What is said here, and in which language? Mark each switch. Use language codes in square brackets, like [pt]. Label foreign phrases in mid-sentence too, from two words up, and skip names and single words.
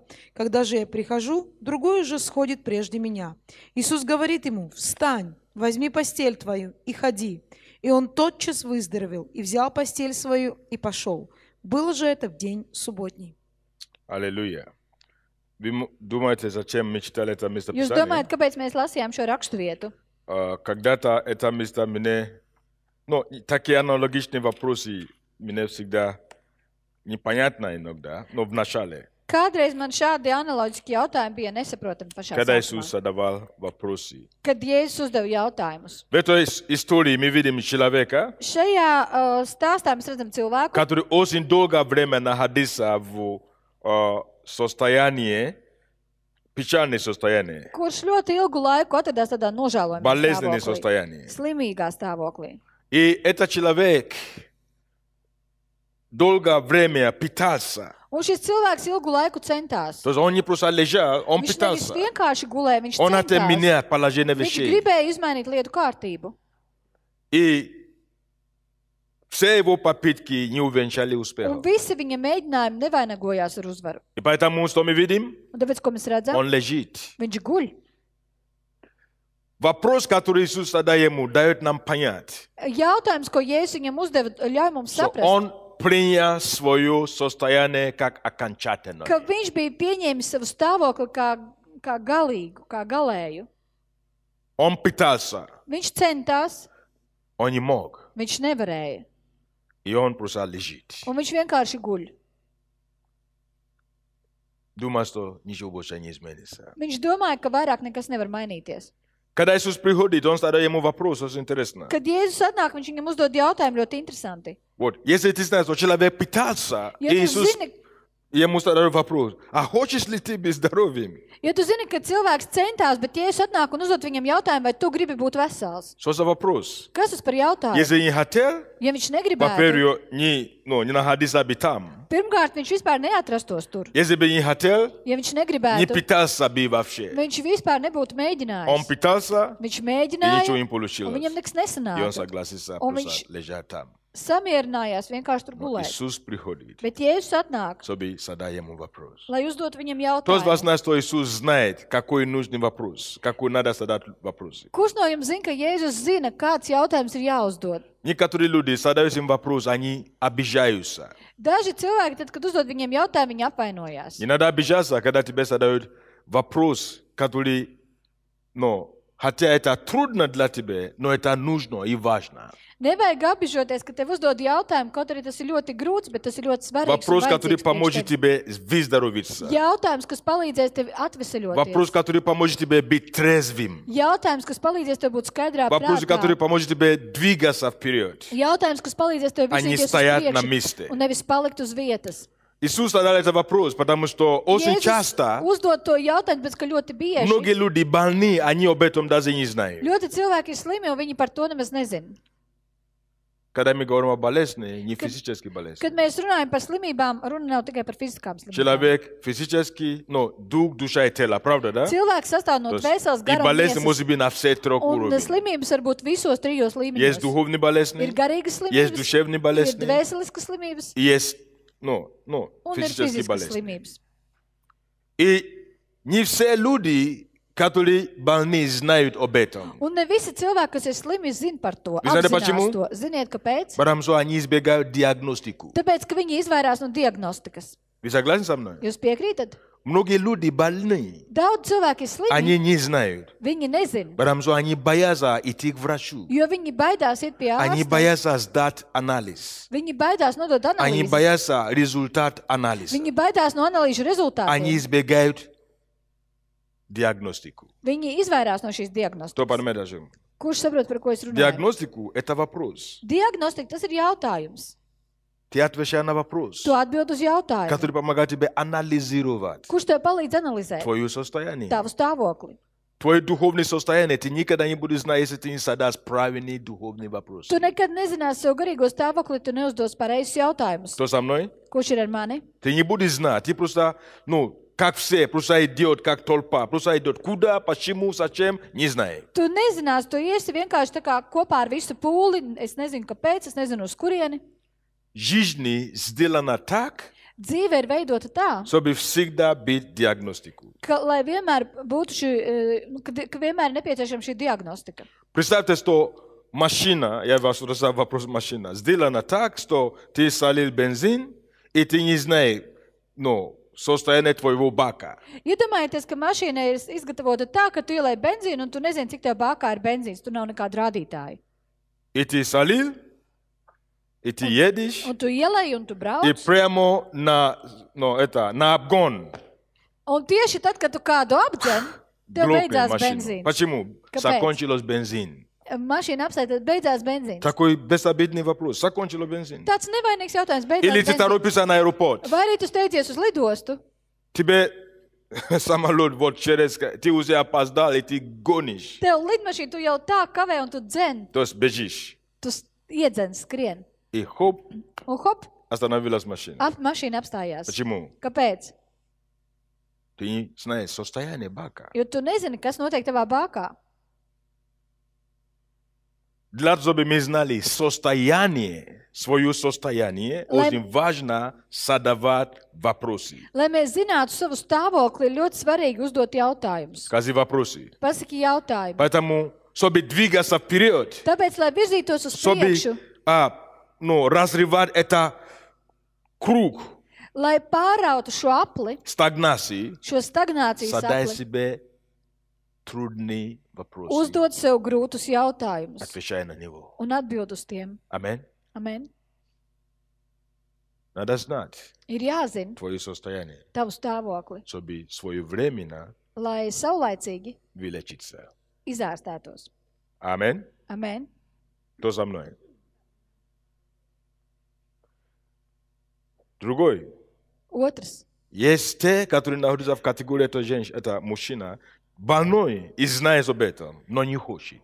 [ru] Когда же я прихожу, другой уже сходит прежде меня». Иисус говорит ему: «Встань, возьми постель твою и ходи». И он тотчас выздоровел, и взял постель свою, и пошел. Было же это в день субботний. Аллилуйя. Вы думаете, зачем мы читали это [lv] Jūs [ru] местописание? [lv] domājat, kāpēc mēs lasījām šo raksturvietu? [ru] Когда-то это место мне... такие аналогичные вопросы мне всегда непонятно иногда, но в начале. [lv] Kādreiz man šādi analoģiski jautājumi bija nesaprotami pašā [ru] Когда Иисус [lv] sākumā. [ru] задавал вопросы. [lv] Kad Jēzus uzdeva jautājumus. [ru] В этой истории мы видим человека, [lv] Šajā stāstā mēs redzam cilvēku, [ru] который очень долгое время находился в состоянии, печальное состояние, [lv] kurš ļoti ilgu laiku atradās tādā nožēlojumā [ru] болезненное [lv] stāvoklī, [ru] состояние. [lv] slimīgā stāvoklī. [ru] И этот человек долгое время питался. [lv] Un šis cilvēks ilgu laiku centās. [ru] То есть он не просто лежал, он [lv] Viņš nevis [ru] питался. [lv] vienkārši gulēja, viņš [ru] Он хотел [lv] centās. [ru] менять положение [lv] Viņš [ru] вещей. [lv] gribēja izmainīt lietu kārtību. [ru] И все его попытки не увенчали [lv] Un [ru] успехом. [lv] visi viņa mēģinājumi nevainagojās ar uzvaru. [ru] И поэтому, что мы видим, [lv] Un tāpēc, ko mēs redzam, [ru] он лежит. [lv] viņš guļ. [ru] Вопрос, который Иисус задает ему, дает нам понять, [lv] Jautājums, ko Jēzus viņam uzdeva, ļauj mums [ru] что [lv] saprast, [ru] он принял свое состояние как окончательное. [lv] ka viņš bija pieņēmis savu stāvokli kā galīgu, kā galēju. [ru] Он питался, [lv] Viņš centās, [ru] он не мог. [lv] viņš nevarēja. [ru] И он просто лежит. [lv] un viņš vienkārši guļ. [ru] Думает, что ничего больше не изменится. [lv] Viņš domāja, ka vairāk nekas nevar mainīties. [ru] Когда Иисус приходит, он задает ему вопрос, очень интересно. [lv] Kad Jēzus atnāk, viņš viņam uzdod jautājumu ļoti interesanti. [ru] Вот, если ты знаешь, что человек питался, [lv] Ja [ru] и [lv] tu [ru] Иисус [lv] zini, [ru] ему задает вопрос, а хочешь ли ты быть здоровым? [lv] ja tu zini, ka cilvēks centās, bet Jēzus atnāk un uzdod viņam jautājumu, vai tu gribi būt vesels. [ru] Что за вопрос? [lv] Kas tas par jautājumu? [ru] Если не хотел, [lv] Ja viņš negribētu, [ru] во-первых, не находился бы там. [lv] pirmkārt, viņš vispār neatrastos tur. [ru] Если бы не хотел, [lv] Ja viņš [ru] не [lv] negribētu, [ru] питался бы вообще. [lv] viņš vispār nebūtu [ru] Он [lv] mēģinājis. [ru] питался, [lv] Viņš [ru] и [lv] mēģināja, [ru] ничего не [lv] un [ru] получилось. [lv] viņam nekas [ru] И он [lv] nesanāca. [ru] согласился Он просто [lv] viņš- [ru] лежать там. [lv] Samierinājās vienkārši tur [ru] Но [lv] gulēt. [ru] Иисус приходит, [lv] Bet Jēzus atnāk, [ru] чтобы задать ему вопрос. [lv] lai uzdot viņam [ru] Кто из вас [lv] jautājumu. [ru] знает, что Иисус знает, какой нужный вопрос, какой надо задать вопрос? [lv] Kurš no jums zina, ka Jēzus zina, kāds jautājums ir jāuzdod? [ru] Некоторые люди задают им вопрос, они обижаются. [lv] Daži cilvēki, tad, kad uzdod viņiem jautājumu, viņi apvainojās. [ru] Не надо обижаться, когда тебе задают вопрос, который, хотя это трудно для тебя, но это нужно и важно. [lv] Nevajag apbižoties, ka tev uzdod jautājumu, kaut arī tas ir ļoti grūts, bet tas ir ļoti svarīgs. [ru] Вопрос, [lv] un [ru] который [lv] vajadzīgs priekš [ru] поможет [lv] tevis. [ru] тебе выздоровиться. [lv] Jautājums, kas palīdzēs tev atveseļoties. [ru] Вопрос, который поможет тебе быть трезвым. [lv] Jautājums, kas palīdzēs tev būt skaidrā [ru] Вопрос, который [lv] prātā. [ru] поможет тебе двигаться вперед. [lv] Jautājums, kas palīdzēs tev [ru] А не [lv] virzīties uz [ru] стоять на [lv] priekšu [ru] месте. [lv] un nevis palikt uz vietas. [ru] Иисус задал этот вопрос, потому что очень [lv] Jēzus [ru] часто [lv] uzdod to jautājumu, bet ka ļoti bieži [ru] многие люди больны, они об этом даже не знают. [lv] ļoti cilvēki ir slimi un viņi par to nemaz nezina. [ru] Когда мы говорим о болезни, не физической болезни. [lv] Kad mēs runājam par slimībām, runa nav tikai par fiziskām slimībām. [ru] Человек физически, дух, душа и тело, правда, да? [lv] Cilvēks sastāv no [ru] То есть [lv] dvēseles, [ru] и [lv] gara un [ru] болезнь [lv] miesas. [ru] может быть на всех трех [lv] Un [ru] уровнях. [lv] slimības var būt visos trijos [ru] Есть [lv] līmeņos. [ru] духовные [lv] Ir [ru] болезни, [lv] garīgas [ru] есть [lv] slimības, [ru] душевные [lv] ir [ru] болезни, [lv] dvēseliskas slimības [ru] и есть, [lv] un ir [ru] физические [lv] fiziskas [ru] болезни. [lv] slimības. [ru] И не все люди, которые больны, знают об этом. [lv] Un ne visi cilvēki, kas ir slimi, zina par to. [ru] Вы знаете, [lv] Apzinās [ru] почему? [lv] to. Ziniet, kāpēc? [ru] Потому что они избегают диагностику. [lv] Tāpēc, ka viņi izvairās no diagnostikas. [ru] Вы согласны со мной? [lv] Jūs piekrītat? [ru] Многие люди больны, [lv] Daudz cilvēki ir slimi, [ru] они не знают. [lv] viņi nezina, [ru] Потому что они боятся идти к врачу. [lv] jo viņi baidās iet pie [ru] Они [lv] ārsta. [ru] боятся сдать анализ. [lv] Viņi baidās nodot [ru] Они [lv] analīzi. [ru] боятся результат анализа. [lv] Viņi baidās no analīžu [ru] Они [lv] rezultātiem. [ru] избегают диагностику. [lv] Viņi izvairās no šīs [ru] Кто [lv] diagnostikas. [ru] понимает даже? [lv] Kurš saprot, par ko es runāju? [ru] Диагностику – это вопрос. [lv] Diagnostika, tas ir jautājums. [ru] Ты отвечаешь на вопрос, [lv] Tu atbild uz jautājumu. [ru] который помогает тебе анализировать [lv] Kurš tev palīdz analizēt [ru] твое состояние. [lv] tavu stāvokli? [ru] Твое духовное состояние ты никогда не будешь знать, если ты не задашь правильные духовные вопросы. [lv] Tu nekad nezināsi savu garīgo stāvokli, tu neuzdos pareizus jautājumus. [ru] Кто со мной? [lv] Kurš ir ar mani? [ru] Ты не будешь знать. Ты просто, как все, просто идет, как толпа. Просто идет. Куда, почему, зачем, не знает. [lv] Tu nezināsi, tu iesi vienkārši tā kā kopā ar visu pūli. Es nezinu, kāpēc, es nezinu, uz kurieni. [ru] Жизнь сделана так, [lv] Dzīve ir veidota tā, [ru] чтобы всегда быть диагностику. [lv] ka, lai vienmēr būtu ka vienmēr ir nepieciešama šī diagnostika. [ru] Представьте, что машина, я вас раздал вопрос машина, сделана так, что ты солил бензин, и ты не знаешь, состояние твоего бака. [lv] Iedomājieties, ka mašīna ir izgatavota tā, ka tu ielai benzīnu un tu nezini, cik tev bākā ir benzīns. Tu nav nekāda rādītāja. [ru] И ты солил, и ты едешь, [lv] Un tu ielai un tu [ru] и [lv] brauc. [ru] прямо на обгон [lv] Un tieši tad, kad tu kādu apdzen, tev [ru] глохнет [lv] beidzās [ru] машина. [lv] benzīns. [ru] Почему? [lv] Kāpēc? [ru] Закончилось бензин. [lv] Mašīna apsēta, beidzās benzīns. [ru] Такой безобидный вопрос. Закончилось бензин. [lv] Tāds nevainīgs jautājums. [ru] Или [lv] Beidzās [ru] ты [lv] benzīns. [ru] торопишься на аэропорт. [lv] Vai arī tu steidzies uz lidostu? [ru] Тебе самолет вот через... Ты уже опоздал, и ты гонишь. [lv] Tev lidmašīna, tu jau tā kavē un tu dzen. [ru] То есть бежишь. [lv] Tu iedzen, skrien. [ru] И хоп, [lv] Un hop, [ru] остановилась машина. [lv] mašīna apstājās. [ru] Почему? [lv] Kāpēc? [ru] Ты не знаешь состояние бака. [lv] Jo tu nezini, kas notiek tavā bākā. [ru] Для того, чтобы мы знали состояние, свое состояние, очень важно задавать вопросы. [lv] Lai mēs zinātu savu stāvokli, ir ļoti svarīgi uzdot jautājumus. [ru] Скажи вопросы. [lv] Pasaki jautājumu. [ru] Поэтому, чтобы двигаться вперед, [lv] Tāpēc, lai virzītos uz [ru] чтобы [lv] priekšu, [ru] разрывать это круг [lv] lai pārautu šo apli, [ru] стагнации, [lv] šo stagnācijas [ru] задай [lv] apli, [ru] себе трудные вопросы. [lv] uzdot sev grūtus jautājumus [ru] Отвечай на него. [lv] un atbild uz tiem. [ru] Аминь. [lv] Amen. [ru] Надо знать [lv] Ir jāzina [ru] твое состояние, [lv] tavu stāvokli, [ru] чтобы своевременно [lv] lai saulaicīgi [ru] вылечиться. [lv] izārstētos. [ru] Аминь. [lv] Amen. [ru] Кто со мной? Другой. [lv] Otrs. [ru] Есть те, которые находятся в категории это мужчина, больной и знает об этом, но не хочет.